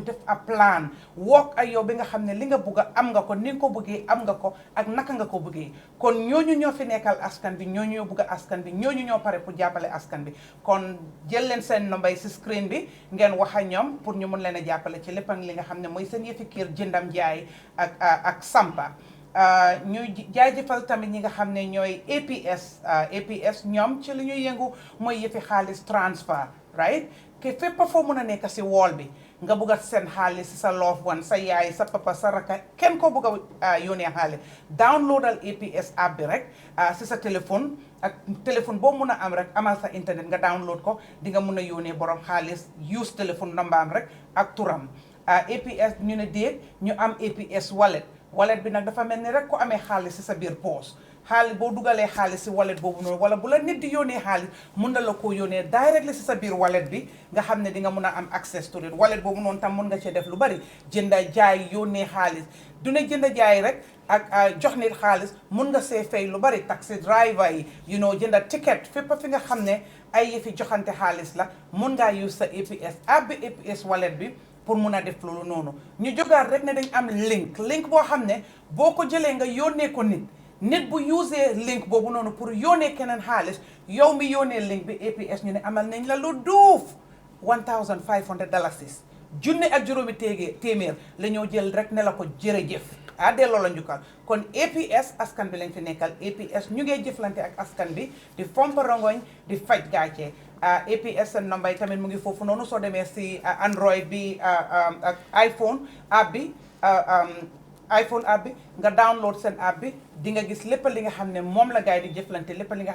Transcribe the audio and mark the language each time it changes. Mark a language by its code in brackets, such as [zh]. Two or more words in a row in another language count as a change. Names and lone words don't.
[wo] def [en] a plan [wo] wook ak yow bi nga xam ne li nga bugg a am nga ko ni nga ko bëggee am nga ko ak naka nga ko bëggee kon ñooñu ñoo fi nekkal askan bi ñooñu ñoo bugg a askan bi ñooñu ñoo pare pour jàppale askan bi kon jël leen seen nombay si screen bi ngeen wax ak ñoom pour ñu mun leen a jàppale ci lépp ak li nga xam ne mooy seen yëfi kër jëndam jaay ak sampa ñuy jaajëfal tamit ñi nga xam ne ñooy APS ñoom ci li ñuy yëngu mooy yëfi xaalis [en] transfer right [wo] ke fépp foo mun a nekk si wool bi nga bugg a seen xaalis si sa [en] loved one [wo] sa yaay sa papa sa raka kenn koo bugg a yónnee xaalis downloadal APS app bi rek si sa téléphone ak téléphone boo mun a am rek amal sa internet nga download ko di nga mun a yónnee borom xaalis use téléphone nambaam rek ak turam APS ñu ne déet ñu am APS wallet bi nag dafa mel ni rek ku amee xaalis si sa biir poos xaalis boo dugalee xaalis si wallet boobu noonu wala bu la nit di yónnee xaalis mun na la koo yónnee directly si sa biir wallet bi nga xam ne di nga mun a am [en] access to it [wo] wallet boobu noonu tam mun nga cee def lu bari jënda jaay yónnee xaalis du ne jënda jaay rek ak jox nit xaalis mun nga see fay lu bari [en] taxi driver [wo] yi jënda ticket fépp fi nga xam ne ay yëfi joxante xaalis la mun ngaa use sa APS app bi APS wallet bi pour mun a def loolu noonu ñu jógaat rek ne dañ am link boo xam ne boo ko jëlee nga yónnee ko nit bu usee link boobu noonu pour yónnee keneen xaalis yow mi yónnee link bi APS ñu ne amal nañ la lu duuf $1,500 junne ak juróomi téeméer la ñoo jël rek ne la ko jërëjëf delloo la njukkal kon APS askan bi lañ fi nekkal APS ñu ngee jëflante ak askan bi di fompa rongoñ di faj gàcce APS seen number yi tamit mu ngi foofu noonu soo demee si Android bi ak iPhone app bi nga download seen app bi di nga gis lépp li nga xam ne moom la gaay di jëflante lépp li nga